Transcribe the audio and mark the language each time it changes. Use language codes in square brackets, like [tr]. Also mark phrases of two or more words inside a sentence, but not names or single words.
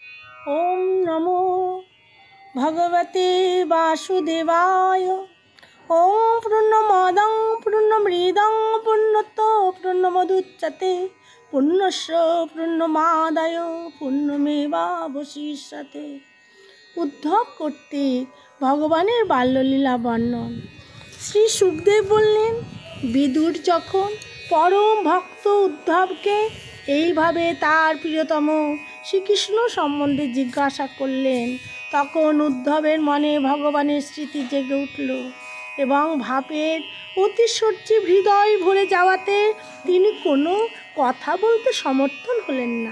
[sa] ओम नमो भगवते वासुदेवाय। ओम पूर्णमदं पूर्णमृदं पूर्णतो पूर्णमदुच्यते पूर्णस्य पूर्णमादाय पूर्णमेवावशिष्यते। [bn] উদ্ধব কর্তৃক ভগবানের বাল্যলীলা বর্ণন। শ্রী সুখদেব বললেন, বিদুর যখন পরম ভক্ত উদ্ধবকে এইভাবে তার প্রিয়তম শ্রীকৃষ্ণ সম্বন্ধে জিজ্ঞাসা করলেন, তখন উদ্ধবের মনে ভগবানের স্মৃতি জেগে উঠল এবং ভাবের অতিশয্যে হৃদয় ভরে যাওয়াতে তিনি কোনো কথা বলতে সমর্থন হলেন না।